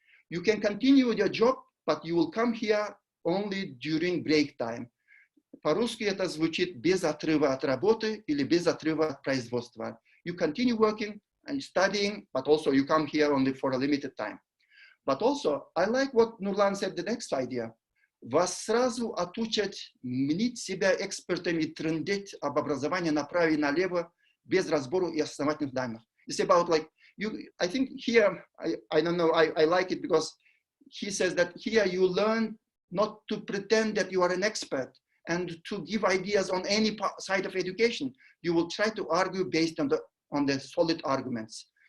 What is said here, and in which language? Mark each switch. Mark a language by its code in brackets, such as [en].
[en] You can continue with your job, but you will come here only during break time. [ru] По-русски это звучит без отрыва от работы или без отрыва от производства. [en] You continue working and studying, but also you come here only for a limited time. But also, I like what Nurlan said, the next idea. [ru] Вас сразу отучат мнить себя экспертами, трындеть об образовании направо и налево без разбора и основательных данных. [en] It's about like, I think here, I don't know, I like it because he says that here you learn not to pretend that you are an expert and to give ideas on any side of education. You will try to argue based on the solid arguments.